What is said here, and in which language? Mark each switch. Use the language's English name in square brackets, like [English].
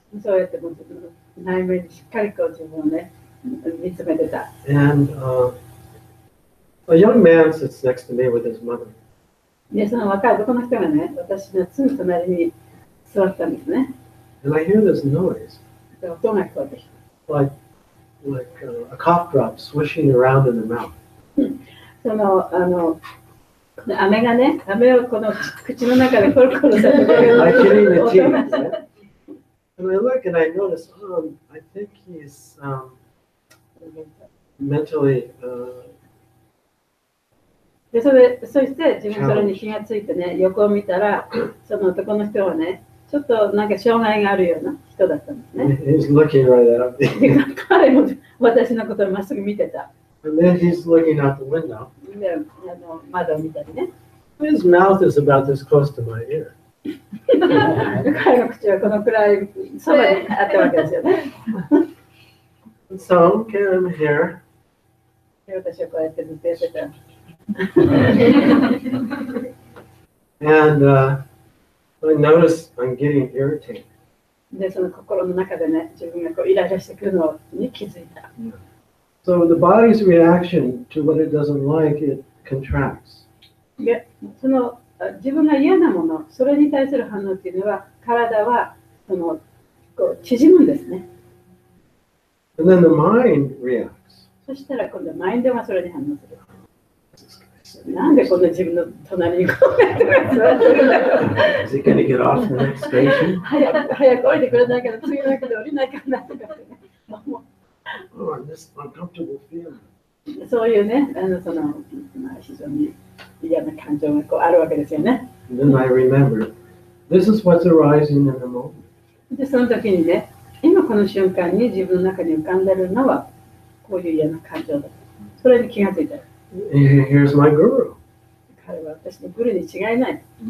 [Japanese] そうやってもう自分の内面にしっかりこう自分をね、見つめてた。 [English] And a young man sits next to me with his mother. [Japanese] で、その若い男の人がね、私のすぐ隣に座ったんですね。 [English] And I hear this noise, [Japanese] で音が聞こえてきた。 [English] like a cough drop swishing around in the mouth. [Japanese] その飴がね、飴をこの口の中でコロコロさせてる [English] Like hitting the [Japanese] 音 [English] teeth. [Japanese] が [English] Right? And I look and I notice, I think he's mentally [Japanese] で、そして自分それに気がついてね、横を見たら、その男の人はね、ちょっとなんか障害があるような人だったんですね。 [English] he's looking right at me. [Japanese] で彼も私のことをまっすぐ見てた。 [English] And then he's looking out the window. [Japanese] で、窓を見たりね。 [English] His mouth is about this close to my ear. [Japanese] 彼の口はこのくらいそばにあったわけですよね。 [English] And so, okay, I'm here. [Japanese] で、私はこうやってずっとやってた。 [English] And I notice I'm getting irritated. [Japanese] で、その心の中でね、自分がこうイライラしてくるのに気づいた。 [English] So the body's reaction to what it doesn't like, it contracts. [Japanese] で、その自分が嫌なもの、それに対する反応っていうのは、体はこう縮むんですね。 [English] And then the mind reacts. [Japanese] そしたら今度はマインドがそれに反応する。なんでこんな自分の隣にこうやって座ってるんだろう。 [English] Is he going to get off the next station? [Japanese] 早く降りてくれないけど、次の駅で降りないかなとかってね。 [English] Oh, this uncomfortable feeling. [Japanese] そういうね、非常に嫌な感情がこうあるわけですよね。 [English] And then I remember, this is what's arising in the moment. [Japanese] で、その時にね、今この瞬間に自分の中に浮かんでるのは、こういう嫌な感情だ。それに気がついた。 [English] Here's my guru. [Japanese] 彼は私のグルに違いない。